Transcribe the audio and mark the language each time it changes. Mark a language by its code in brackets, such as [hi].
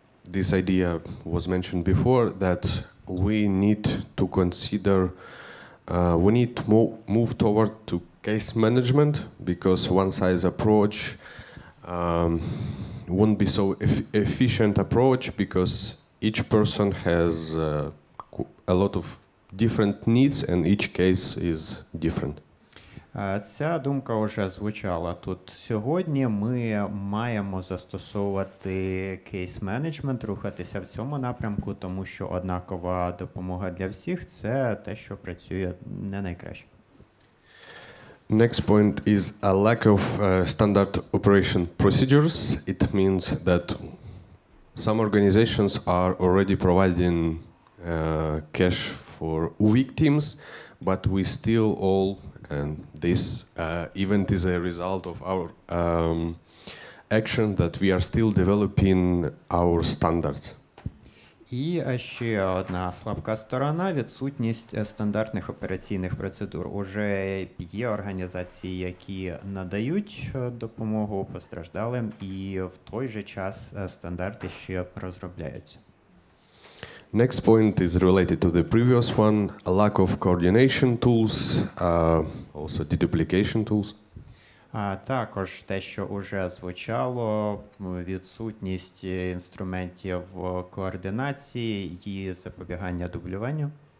[en] This idea was mentioned before that we need to consider, we need to move toward to case management because one-size approach won't be so efficient approach because each person has a lot of different needs and each case is different. [uk] Ця думка вже звучала тут сьогодні. Ми маємо застосовувати кейс-менеджмент, рухатися в цьому напрямку, тому що однакова допомога для всіх – це те, що працює не найкраще. [en] Next point is a lack of standard operation procedures. It means that some organizations are already providing cash for victims, but we still all, and this event is a result of our action that we are still developing our standards. [uk] І ще одна слабка сторона – відсутність стандартних операційних процедур. Уже є організації, які надають допомогу постраждалим, і в той же час стандарти ще розробляються. [en] Next point is related to the previous one, a lack of coordination tools, also deduplication tools. [uk] А також те, що вже звучало, відсутність інструментів координації і запобігання дублюванню.